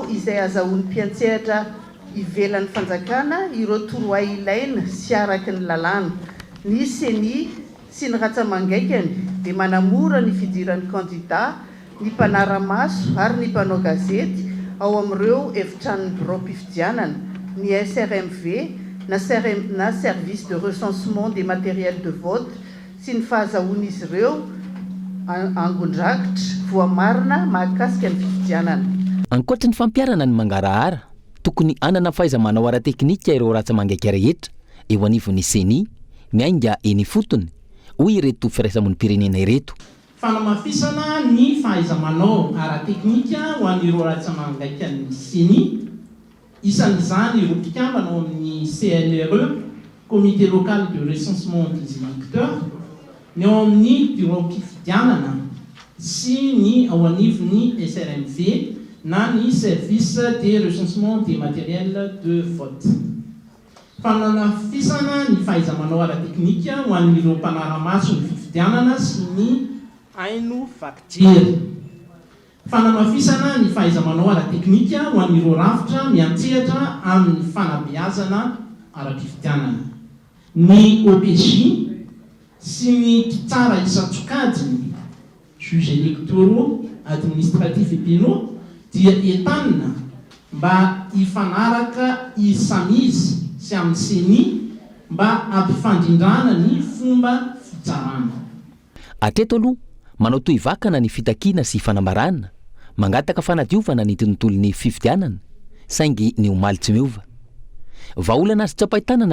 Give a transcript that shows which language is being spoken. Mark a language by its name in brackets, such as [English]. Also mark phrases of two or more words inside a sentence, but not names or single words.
[Malagasy] izay azahoan'ny mpiantsehatra ivelan'ny fanjakana ireo torohay ilaina sy araky ny lalàna ny CENI sy ny ratsamangaikany dia manamora ny fidiran'ny candidat ny mpanara-maso ary ny mpanao gazety ao amin'ireo efitrano bureau-mpifidianana ny SRMV na [French] service de recensement des matériels de vote [Malagasy] sy ny fahazahoan'izy ireo angon-drakitra voamarina mahakasika ny fifidianana ankoatra ny fampiarana ny mangarahara tokony anana fahaiza-manao ara-teknika ireo ratsamangaika rehetra eo anivon'ny CENI miainga eny fotony hoy ireto firaisamonim-pirenena ireto fanamafisana ny fahaiza-manao ara-teknika ho an'ireo ratsamangaika ny CENI isan'izany ireo mpikambana ao amin'ny CNRE [French] comité local de recensement des électeurs [Malagasy] ny ao amin'ny bureau mpifidianana sy ny ao anivon'ny SRMV na ny [French] service de recensement des matériels de vote [Malagasy] fanamafisana ny fahaiza-manao ara-teknika ho an'ireo mpanara-maso ny fifidianana sy ny haino vakijery fanamafisana ny fahaiza-manao ara-teknika ho an'ireo rafitra miantsehatra amin'ny fanabeazana ara-pifidianana ny OPJ sy ny mpitsara isan-tsokajiny [French] juge électoraux administratif et pénaux [Malagasy] dia entanina mba hifanaraka isamizy sy amin'ny CENI mba ampifandrindrana ny fomba fitsarana atreto aloha manao toy vakana ny fitakiana sy fanambarana mangataka fanadiovana ny tontolon'ny fifidianana saingy ny omaly tsy miova vaolana azy tsapahitanana